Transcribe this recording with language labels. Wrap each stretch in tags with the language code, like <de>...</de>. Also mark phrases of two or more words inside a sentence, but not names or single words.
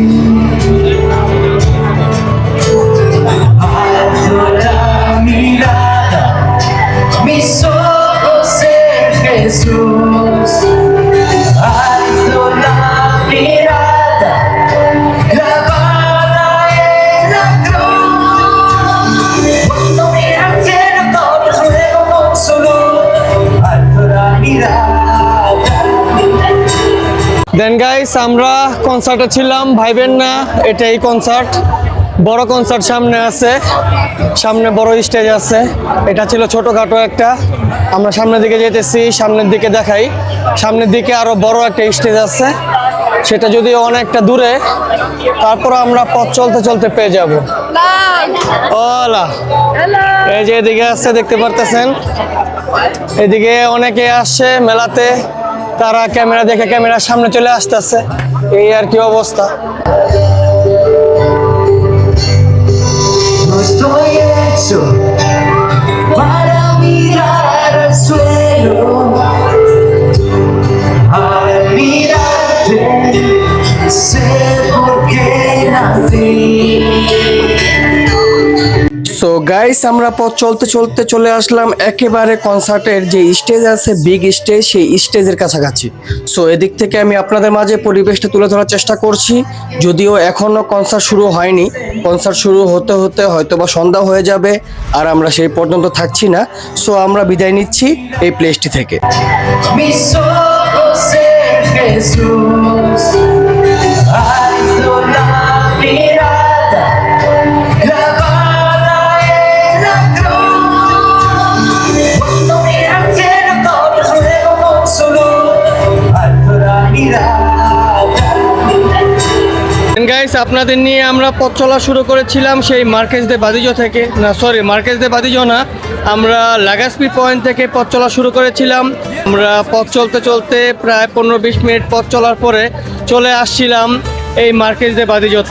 <es>Alzo la mirada, mis ojos en Jesús. Alzo la mirada, clavada en la cruz. Cuando miro al cielo todo es nuevo con su luz. Alzo la mirada.</es> <en>then guys</en> <bn>আমরা কনসার্টে ছিলাম, ভাইবেন না এটাই কনসার্ট। বড় কনসার্ট সামনে আছে, সামনে বড় স্টেজ আছে। এটা ছিল ছোটখাটো একটা। আমরা সামনের দিকে যেতেছি, সামনের দিকে দেখাই। সামনের দিকে আরো বড় একটা স্টেজ আছে, সেটা যদিও অনেকটা দূরে, তারপর আমরা পথ চলতে চলতে পেয়ে যাব। ওলা এই যে এদিকে আসছে, দেখতে পারতেছেন এদিকে অনেকে আসছে মেলাতে, তারা ক্যামেরা দেখে ক্যামেরার সামনে চলে আসতেছে। এই আর কি অবস্থা।</bn> <es>No estoy hecho para mirar al suelo. Al mirarte sé por qué nací.</es> <en>so guys</en> <bn>আমরা পথ চলতে চলতে চলে আসলাম একেবারে কনসার্টের যে স্টেজ আছে,</bn> <en>big stage,</en> <bn>সেই স্টেজের কাছাকাছি। সো এদিক থেকে আমি আপনাদের মাঝে পরিবেশটা তুলে ধরার চেষ্টা করছি, যদিও এখনো কনসার্ট শুরু হয়নি। কনসার্ট শুরু হতে হতে হয়তোবা সন্ধ্যা হয়ে যাবে, আর আমরা সেই পর্যন্ত থাকছি না। সো আমরা বিদায় নিচ্ছি এই প্লেসটি থেকে।</bn> <es>Mis ojos en Jesús. Alzo la mirada, clavada en la cruz. Cuando miro al cielo todo es nuevo con su luz. Alzo la mirada.</es> <bn>গাইস আপনাদের নিয়ে আমরা পথ চলা শুরু করেছিলাম সেই মার্কেজ দে বাদিজো থেকে, না সরি মার্কেজ দে বাদিজো না, আমরা লাগাসপি পয়েন্ট থেকে পথ চলা শুরু করেছিলাম। আমরা পথ চলতে চলতে প্রায় 15-20 মিনিট পথ চলার পরে চলে আসছিলাম এই মার্কেজ দে বাদিজোতে।</bn>